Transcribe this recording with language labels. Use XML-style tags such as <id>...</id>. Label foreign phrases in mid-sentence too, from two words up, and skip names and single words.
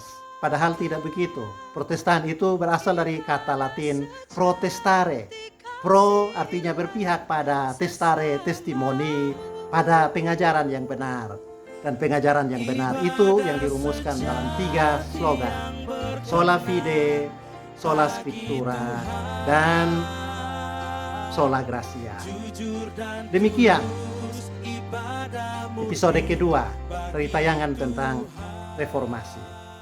<id>Padahal tidak begitu. Protestan itu berasal dari kata Latin protestare. Pro artinya berpihak pada, testare testimoni, pada pengajaran yang benar. Dan pengajaran yang benar itu yang dirumuskan dalam 3 slogan.</id> <la>Sola fide, sola scriptura, dan sola gratia.</la> <id>Demikian episode kedua dari tayangan tentang reformasi.</id>